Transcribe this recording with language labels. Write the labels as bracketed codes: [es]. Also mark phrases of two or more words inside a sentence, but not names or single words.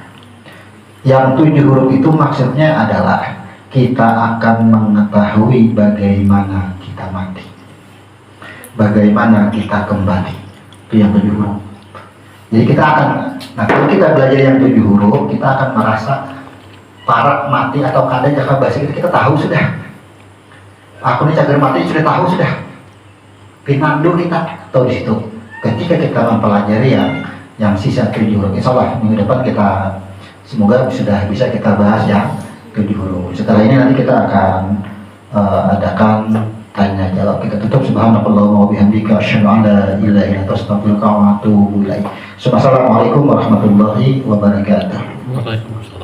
[id] Yang 7 huruf itu maksudnya adalah kita akan mengetahui bagaimana kita mati, bagaimana kita kembali. Itu yang 7 huruf. Jadi kita akan, nah kalau kita belajar yang 7 huruf, kita akan merasa parak mati atau [bjn] kada jaka basi [id] kita tahu sudah. [bjn] Aku ini cagar mati sudah tahu sudah. Pinandu kita tahu di situ. [id] Ketika kita mempelajari yang sisa 7 huruf, insyaallah minggu depan kita semoga sudah bisa kita bahas yang 7 huruf. Setelah ini nanti kita akan adakan tanya jawab kita tutup. [ar] سبحانك اللهم وبحمدك أشهد أن لا إله إلا أنت أستغفرك وأتوب إليك. السلام عليكم ورحمة الله وبركاته. Waalaikumsalam.